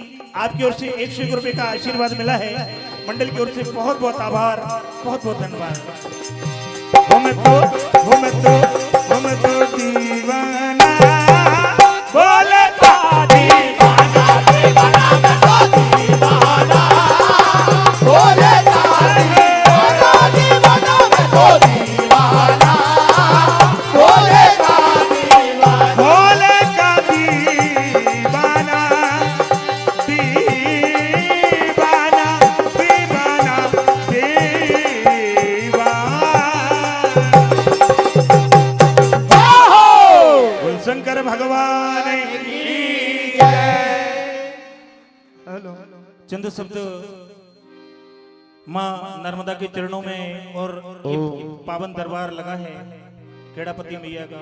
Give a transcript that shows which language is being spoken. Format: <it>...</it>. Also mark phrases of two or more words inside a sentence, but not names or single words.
<hi>आपकी ओर से 101 रुपए का आशीर्वाद मिला है। मंडल की ओर से बहुत बहुत आभार, बहुत बहुत धन्यवाद। हम तो दीवाना बोलता दीवाना दीवाना मैं तो दीवाना बोले दीवाना दीवाना मैं तो दीवाना बोले दीवाना भोले का दीवाना दीवाना दीवाना दीवाना। बोल शंकर भगवान की हेलो चंद शब्द माँ नर्मदा के चरणों में और ये पावन दरबार लगा है केड़ापति मैया का।</hi>